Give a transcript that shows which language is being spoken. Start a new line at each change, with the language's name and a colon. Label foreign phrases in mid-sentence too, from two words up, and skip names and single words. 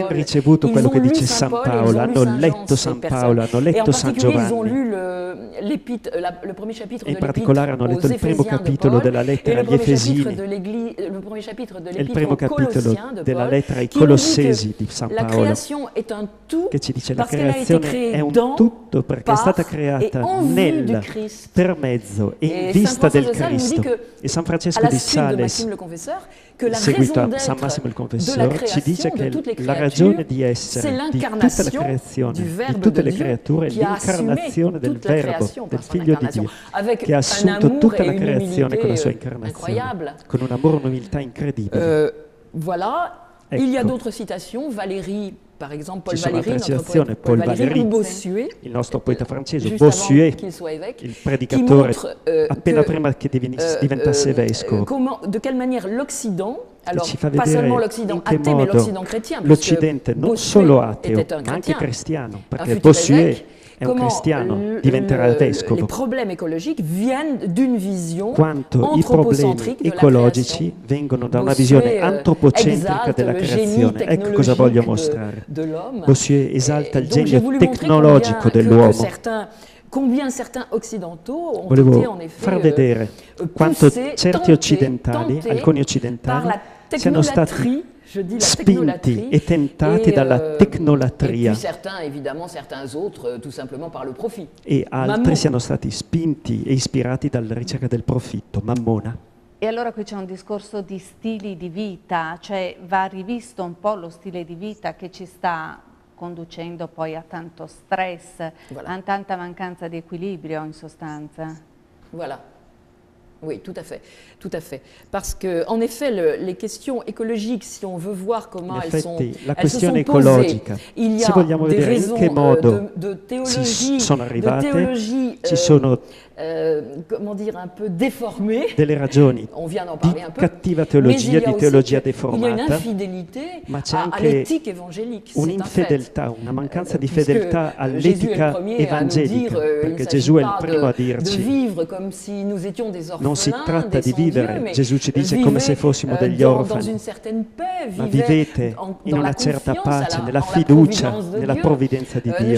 French: Ils ont lu Saint Paul, ils ont lu Saint Jean, et en particulier ils ont lu le premier chapitre de l'Épître aux Éphésiens de Paul et le premier chapitre de l'Épître aux Colossiens de Paul, qui nous dit que la création est un tout parce qu'elle a été créée dans, par et en vue du Christ.
Italian: In vista del Cristo. E San Francesco di Sales, seguito a San Massimo il Confessore, ci dice che la ragione di essere di tutta la creazione, di tutte le creature, è l'incarnazione del Verbo, del Figlio di Dio, che ha assunto tutta la creazione con la sua incarnazione, con un amore e un'umiltà incredibile.
French: Voilà, il y a d'autres citations, Valérie. Par exemple, Paul Valéry, Bossuet,
Italian: il nostro poeta francese, Bossuet, il predicatore appena prima che diventasse vescovo,
French: de quelle manière l'Occident, alors pas seulement l'Occident athée, mais l'Occident chrétien,
Italian: l'Occidente non solo ateo, ma anche cristiano, perché Bossuet è un cristiano, diventerà vescovo.
French: Les problèmes écologiques viennent d'une vision
Italian: quanto i problemi ecologici vengono da una visione antropocentrica della creazione. Ecco cosa voglio mostrare. Bossuet esalta il genio tecnologico dell'uomo.
French: Combien certains occidentaux ont
Italian: Volevo
French: été en effet
Italian: far vedere quanto certi occidentali, alcuni occidentali, siano stati spinti e tentati dalla tecnolatria, e altri siano stati spinti e ispirati dalla ricerca del profitto, Mammona. E allora qui c'è un discorso di stili di vita, cioè va rivisto un po' lo stile di vita che ci sta conducendo poi a tanto stress, a tanta mancanza di equilibrio in sostanza. Voilà.
French: Oui, tout à fait, tout à fait. Parce que, en effet, les questions écologiques, si on veut voir comment elles se sont posées, il y a des raisons de théologie,
Italian: ci sono
French: comment dire, un peu déformées.
Italian: Delle ragioni
French: on vient d'en parler un peu.
Italian: Cattiva teologia, di teologia
French: il y a une
Italian: deformata,
French: infidélité
Italian: ma c'è
French: à
Italian: anche
French: l'éthique évangélique.
Italian: un'infedeltà, una mancanza di fedeltà all'etica evangelica, perché Gesù è il primo a dirci: non si tratta di vivere, Gesù ci dice, come se fossimo degli orfani, ma vivete in una certa pace, nella fiducia, nella provvidenza di Dio.